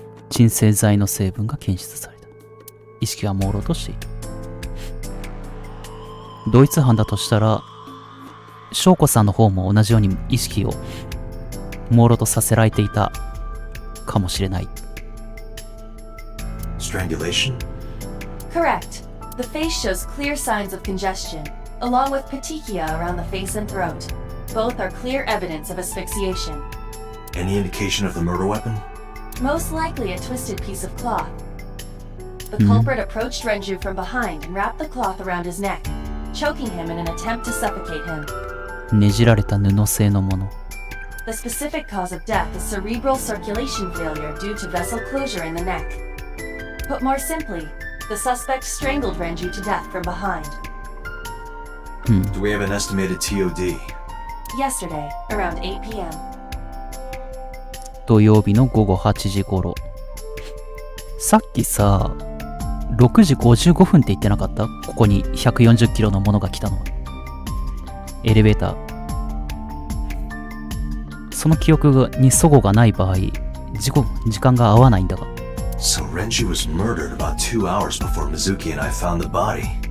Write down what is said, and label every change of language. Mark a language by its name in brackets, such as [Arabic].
[Japanese] 鎮静剤の成分が検出された。意識は朦朧としていた。同一犯だとしたら、翔子さんの方も同じように意識を朦朧とさせられていたかもしれない。 [English] Strangulation? Correct. The face shows clear signs of congestion, along with petechia around the face and throat. Both are clear evidence of asphyxiation. Any indication of the murder weapon? Most likely a twisted piece of cloth. The culprit approached Renju from behind and wrapped the cloth around his neck, choking him in an attempt to suffocate him. [Japanese] ねじられた布製のもの。 [English] The specific cause of death is cerebral circulation failure due to vessel closure in the neck. Put more simply, the suspect strangled Renju to death from behind. Do we have an estimated TOD? Yesterday, around 8 p.m. [Japanese] 土曜日の午後8時頃。さっきさ、6時55分って言ってなかった？ここに140キロのものが来たのは。エレベーター。その記憶に齟齬がない場合、時間が合わないんだが。 [English] So Renju was murdered about 2 hours before Mizuki and I found the body.